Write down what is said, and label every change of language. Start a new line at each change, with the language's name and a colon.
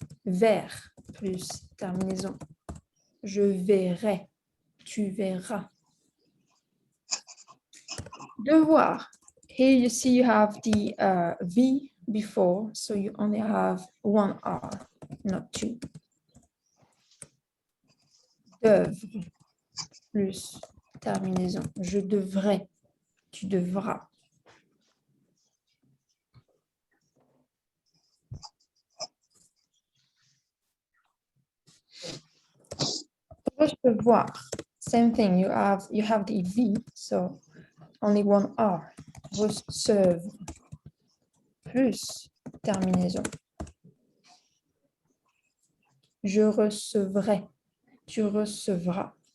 French: Vers plus terminaison. Je verrai, tu verras. Devoir.
English: Here you see you have the V before, so you only have one R, not two.
French: Devre plus terminaison. Je devrais, tu devras.
English: Recevoir. Same thing. You have the V, so only one R.
French: Recevre plus terminaison. Je recevrai, tu recevras.